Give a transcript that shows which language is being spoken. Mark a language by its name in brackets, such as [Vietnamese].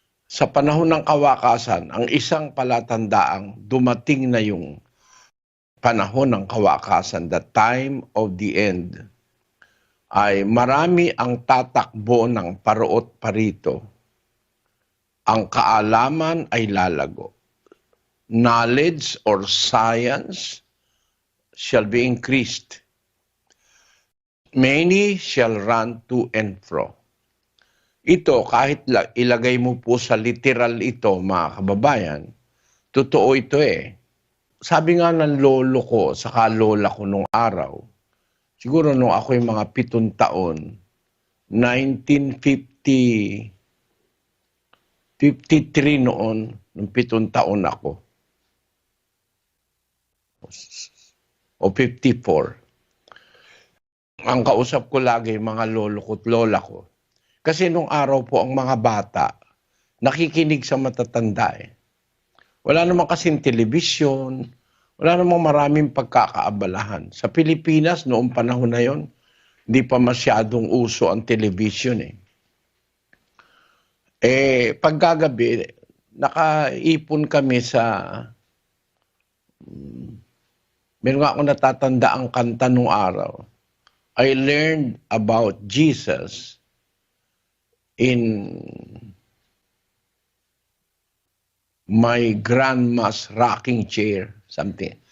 [Filipino] Sa panahon ng kawakasan, ang isang palatandaang dumating na yung panahon ng kawakasan, [English] the time of the end, [Filipino] ay marami ang tatakbo ng parot parito. Ang kaalaman ay lalago. [English] Knowledge or science shall be increased. Many shall run to and fro. [Filipino] Ito, kahit ilagay mo po sa literal ito, mga kababayan, totoo ito eh. Sabi nga ng lolo ko, saka lola ko nung araw, siguro nung ako'y mga 7 taon, 1953 noon, nung 7 taon ako. O 54. Ang kausap ko lagi, mga lolo ko at lola ko. Kasi nung araw po ang mga bata, nakikinig sa matatanda eh. Wala namang kasing telebisyon, wala namang maraming pagkakaabalahan. Sa Pilipinas, noong panahon na yon, hindi pa masyadong uso ang television eh. Pagkagabi, nakaipon kami sa... meron nga ako natatanda ang kanta nung araw. [English] I learned about Jesus in my grandma's rocking chair, something.